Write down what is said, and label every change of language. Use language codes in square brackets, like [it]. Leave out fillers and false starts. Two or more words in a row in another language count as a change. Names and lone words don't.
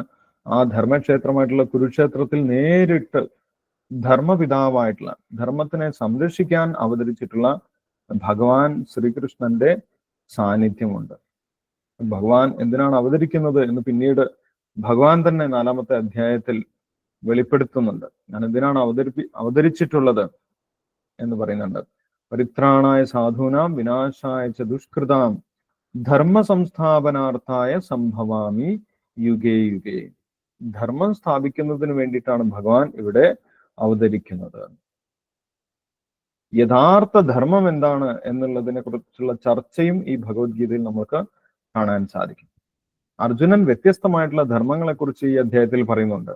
[ml] ആ ധർമ്മക്ഷേത്രമായിട്ടുള്ള കുരുക്ഷേത്രത്തിൽ നേരിട്ട് ധർമ്മപിതാവായിട്ടുള്ള, ധർമ്മത്തിനെ സംരക്ഷിക്കാൻ അവതരിച്ചിട്ടുള്ള ഭഗവാൻ ശ്രീകൃഷ്ണന്റെ സാന്നിധ്യമുണ്ട്. ഭഗവാൻ എന്തിനാണ് അവതരിക്കുന്നത് എന്ന് പിന്നീട് ഭഗവാൻ തന്നെ 4-ാമത്തെ അധ്യായത്തിൽ വെളിപ്പെടുത്തുന്നുണ്ട്. ഞാൻ എന്തിനാണ് അവതരിച്ചിട്ടുള്ളത് എന്ന് പറയുന്നുണ്ട്. [sa] പരിത്രാണായ സാധൂനാം വിനാശായ ച ദുഷ്കൃതാം ധർമ്മ സംസ്ഥാപനാർത്ഥായ സംഭവാമി യുഗേ യുഗേ. [ml] ധർമ്മം സ്ഥാപിക്കുന്നതിന് വേണ്ടിയിട്ടാണ് ഭഗവാൻ ഇവിടെ അവതരിക്കുന്നത്. യഥാർത്ഥ ധർമ്മം എന്താണ് എന്നുള്ളതിനെ കുറിച്ചുള്ള ചർച്ചയും ഈ ഭഗവത്ഗീതയിൽ നമുക്ക് കാണാൻ സാധിക്കും. അർജുനൻ വ്യത്യസ്തമായിട്ടുള്ള ധർമ്മങ്ങളെ കുറിച്ച് ഈ അധ്യായത്തിൽ പറയുന്നുണ്ട്.